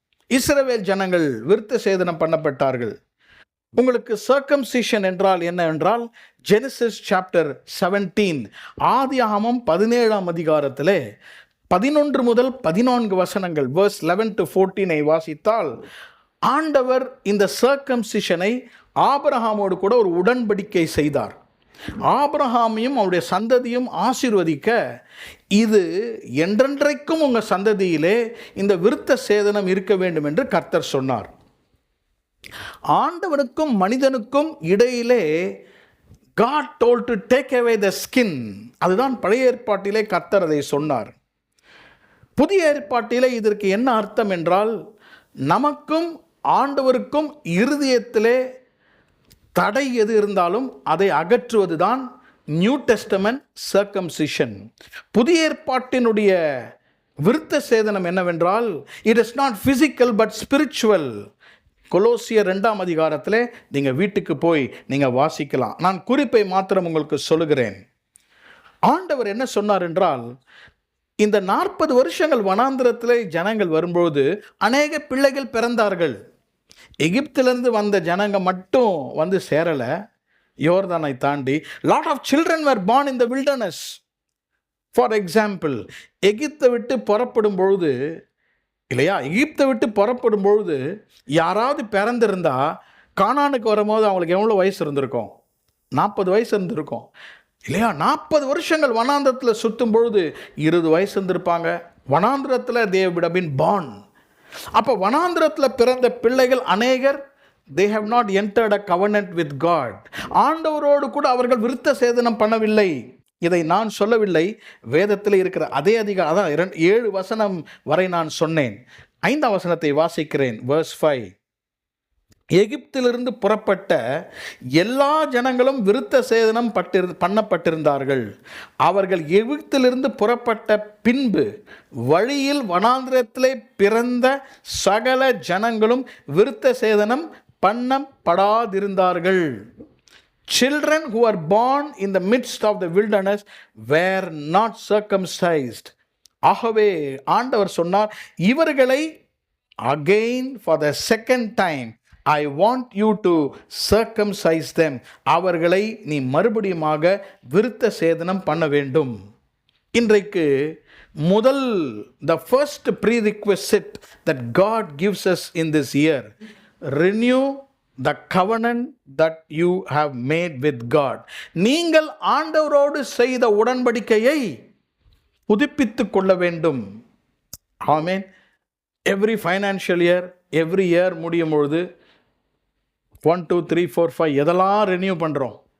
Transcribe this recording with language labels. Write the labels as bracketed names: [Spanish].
[Tamil] இஸ்ரவேல் ஜனங்கள் விருத்த சேதனம் பண்ணப்பட்டார்கள். உங்களுக்கு சர்க்கம்சிஷன் என்றால் என்ன என்றால், ஜெனசிஸ் சாப்டர் 17, ஆதியாகமம் 17ஆம் அதிகாரத்திலே 11 முதல் 14 வசனங்கள், [English] verse 11 to 14 [Tamil] வாசித்தால், ஆண்டவர் இந்த சர்க்கம்சிஷனை ஆபிரகாமோடு கூட ஒரு உடன்படிக்கை செய்தார். ஆபிரகாமையும் அவருடைய சந்ததியும் ஆசீர்வதிக்க, இது என்றென்றைக்கும் உங்கள் சந்ததியிலே இந்த விருத்த சேதனம் இருக்க வேண்டும் என்று கர்த்தர் சொன்னார். ஆண்டவனுக்கும் மனிதனுக்கும் இடையிலே [English] God told to take away the skin. [Tamil] அதுதான் பழைய ஏற்பாட்டிலே கர்த்தர் அதை சொன்னார். புதிய ஏற்பாட்டிலே இதற்கு என்ன அர்த்தம் என்றால், நமக்கும் ஆண்டவருக்கும் இருதயத்திலே தடை எது இருந்தாலும் அதை அகற்றுவதுதான் நியூ டெஸ்டமென்ட் சர்க்கம்சிஷன். புதிய ஏற்பாட்டினுடைய விருத்த சேதனம் என்னவென்றால், [English] It is not physical but spiritual. [Tamil] கொலோசியர் 2ஆம் அதிகாரத்தில் நீங்கள் வீட்டுக்கு போய் நீங்கள் வாசிக்கலாம். நான் குறிப்பை மாத்திரம் உங்களுக்கு சொல்லுகிறேன். ஆண்டவர் என்ன சொன்னார் என்றால், இந்த 40 வருஷங்கள் வனாந்திரத்தில் ஜனங்கள் வரும்போது அநேக பிள்ளைகள் பிறந்தார்கள். எகிப்திலிருந்து வந்த ஜனங்க மட்டும் வந்து சேரலை, யோர்தானை தாண்டி. [English] Lot of children were born in the wilderness. For example, [Tamil] எகிப்தை விட்டு புறப்படும் பொழுது இல்லையா, எகிப்தை விட்டு புறப்படும் பொழுது யாராவது பிறந்திருந்தா கானானுக்கு வரும்போது அவங்களுக்கு எவ்வளோ வயசு இருந்திருக்கும்? 40 வயசு இருந்திருக்கும் இல்லையா? 40 வருஷங்கள் வனாந்திரத்தில் சுற்றும் பொழுது 20 வயசு இருந்திருப்பாங்க. [English] வனாந்திரத்தில் they would have been born. [Tamil] அப்போ வனாந்திரத்தில் பிறந்த பிள்ளைகள் அநேகர் [English] they have not entered a covenant with God. [Tamil] ஆண்டவரோடு கூட அவர்கள் விருத்த சேதனம் பண்ணவில்லை. இதை நான் சொல்லவில்லை, வேதத்தில் இருக்கிற அதே அதிகாரம், அதான் 7 வசனம் வரை நான் சொன்னேன். 5ஆம் வசனத்தை வாசிக்கிறேன். verse 5. எகிப்திலிருந்து புறப்பட்ட எல்லா ஜனங்களும் விருத்த சேதனம் பண்ணப்பட்டிருந்தார்கள். அவர்கள் எகிப்திலிருந்து புறப்பட்ட பின்பு வழியில் வனாந்திரத்திலே பிறந்த சகல ஜனங்களும் விருத்த சேதனம் பண்ணப்படாதிருந்தார்கள். [English] Children who are born in the midst of the wilderness were not circumcised. [Tamil] ஆகவே ஆண்டவர் சொன்னார், இவர்களை [English] again for the second time I want you to circumcise them. [Tamil] அவர்களை நீ மறுபடியுமாக விருத்த சேதனம் பண்ண வேண்டும். இன்றைக்கு முதல் [English] the first prerequisite that God gives us in this year, renew the covenant that you have made with God. [Tamil] நீங்கள் ஆண்டவரோடு செய்த உடன்படிக்கையை புதுப்பித்துக் கொள்ள வேண்டும். ஆமென். [English] every financial year, every year [Tamil] முடியும் பொழுது 1 2 3 4 5 எதெல்லாம் ரினியூ பண்ணுறோம்?